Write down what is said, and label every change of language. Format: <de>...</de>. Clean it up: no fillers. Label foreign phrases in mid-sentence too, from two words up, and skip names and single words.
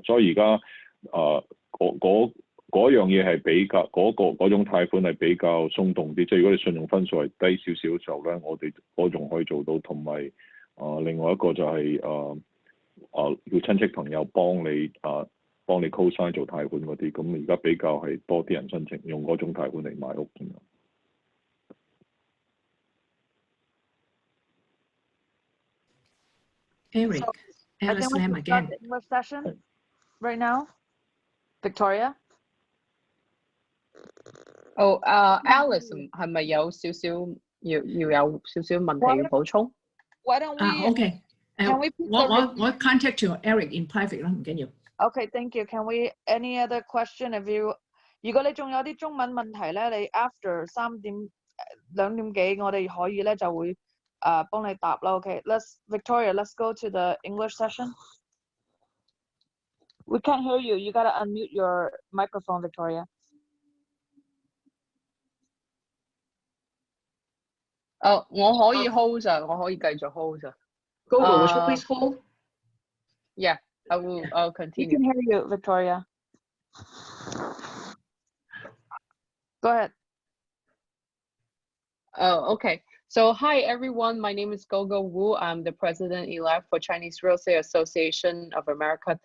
<yue>所以而家嗰樣嘢係比較嗰種貸款係比較鬆動啲，即係如果你信用分數係低少少嘅時候咧，我仲可以做到。同埋另外一個就係要親戚朋友幫你 co-sign 做貸款嗰啲，咁而家比較係多啲人申請用嗰種貸款嚟買屋。</yue> <en>Eric, Alice Lam again. English session right now, Victoria.</en> <yue>Alice 係咪有少少要有少少問題要補充。</yue> <en>Why don't we? OK， Can we put the</en> <yue>我 contact 咗 Eric</yue> <en>in private</en> <yue>啦，唔緊要。</yue> <en>Okay, thank you. Can we any other question?</en> <yue>如果你仲有啲中文問題咧，你 after 2點幾，我哋可以咧就會幫你答啦。</yue> <en>Okay, Victoria, let's go to the English session. We can't hear you. You gotta unmute your microphone, Victoria.</en> <yue>我可以 hold 咋，我可以繼續 hold 咋。</yue> <en>Gogo, would you please hold? Yeah, I'll We continue. can hear you, Victoria. Go ahead. Oh, okay. So hi everyone, my name is Gogo Wu. I'm the president-elect for Chinese Real Estate Association of America.</en>